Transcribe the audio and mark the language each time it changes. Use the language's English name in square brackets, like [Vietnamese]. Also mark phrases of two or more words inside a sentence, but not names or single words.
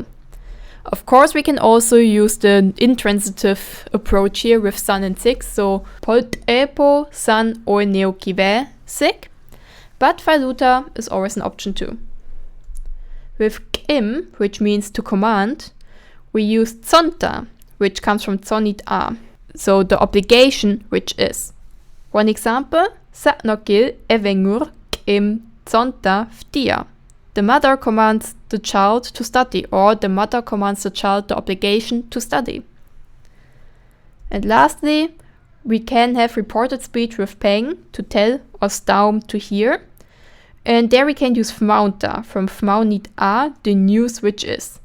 [English] Of course, we can also use the intransitive approach here with san and sik, so [Artificial languages] polt epo san [English] or [Artificial languages] neokive sik, [English] but phailuta is always an option too. With kim, which means to command, we use tsonta, which comes from [Artificial languages] tsonit a, [English] so the obligation which is. One example, [Artificial languages] satnokil evengur kim tsonta ftia. [English] The mother commands the child to study, or the mother commands the child the obligation to study. And lastly, we can have reported speech with peng, to tell, or staum, to hear. And there we can use fmaunta, from [Artificial languages] fmaunit a, [English] the news which is.